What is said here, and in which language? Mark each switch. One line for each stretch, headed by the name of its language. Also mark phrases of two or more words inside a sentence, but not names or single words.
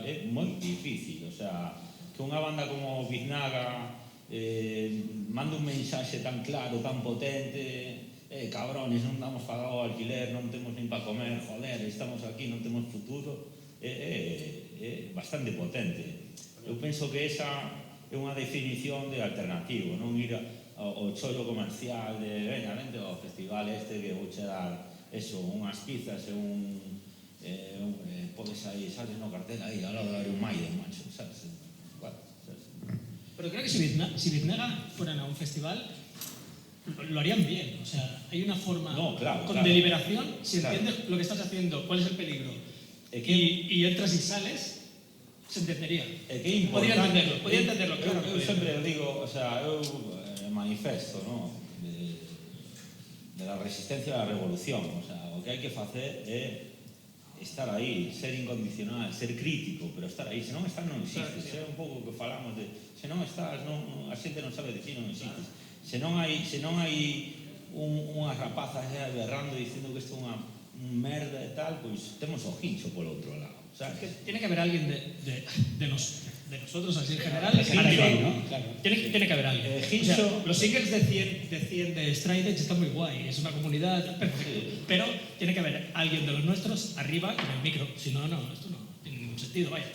Galician: É moi difícil, o sea, que unha banda como Biznaga manda un mensaxe tan claro, tan potente, cabrones, non damos pagado o alquiler, non temos nin para comer, joder, estamos aquí, non temos futuro, é bastante potente. Eu penso que esa é unha definición de alternativo, non ir ao chollo comercial de venga, vente ao festival este que vou che dar eso, unhas pizzas e podes aí, sales no cartel aí, ao lado de un Maiden, macho, sabes?
Spanish: Pero creo que si Biznaga fueran a un festival, lo harían bien. O sea, hay una forma con deliberación, si entiendes lo que estás haciendo, cuál es el peligro, y entras y sales, se entendería. Podría entenderlo, claro.
Galician: Eu sempre digo, o sea, eu manifesto, ¿no?
Spanish: de la resistencia a la revolución.
Galician: O sea, o que hai que facer é estar aí, ser incondicional, ser crítico, pero estar aí. Se non estás, non existes. É un pouco que falamos de se non estás, a xente non sabe de ti, non existes. Se non hai unhas rapazas berrando dicindo que isto é unha merda e tal, pois temos o Hincho polo outro lado. O sea,
Spanish: que tiene que haber alguien de nosotros así en general. ¿no? Claro. Tiene que haber alguien. O sea, los singles de 100 de Stride Edge están muy guay, es una comunidad perfecta, pero tiene que haber alguien de los nuestros arriba con el micro, si no, esto no tiene ningún sentido, vaya.